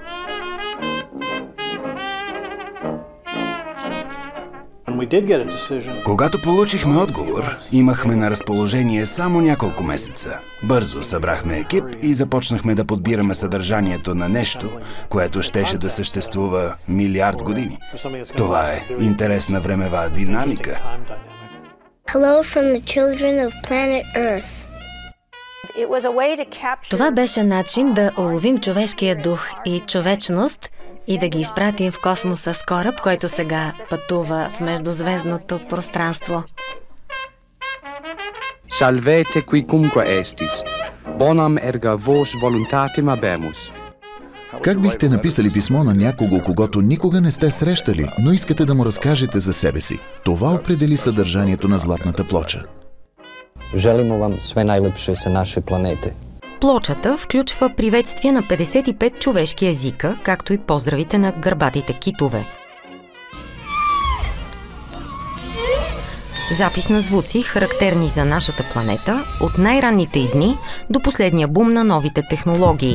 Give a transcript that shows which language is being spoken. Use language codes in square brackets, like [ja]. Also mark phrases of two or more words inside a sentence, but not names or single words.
[bg] Когато получихме отговор, имахме на разположение само няколко месеца. Бързо събрахме екип и започнахме да подбираме съдържанието на нещо, което щеше да съществува милиард години. Това е интересна времева динамика. [en] Hello from the children of planet Earth. [bg] Това беше начин да уловим човешкия дух и човечност и да ги изпратим в космоса с кораб, който сега пътува в междузвездното пространство. [la] Salvete quicumque estis. Bonam erga vos voluntatem habemus. [bg] Как бихте написали писмо на някого, когато никога не сте срещали, но искате да му разкажете за себе си? Това определи съдържанието на Златната плоча. [sr] Želimo vam sve najlepše sa naše planete. [bg] Плочата включва приветствия на 55 човешки езика, както и поздравите на гърбатите китове. Запис на звуци, характерни за нашата планета, от най-ранните й дни до последния бум на новите технологии.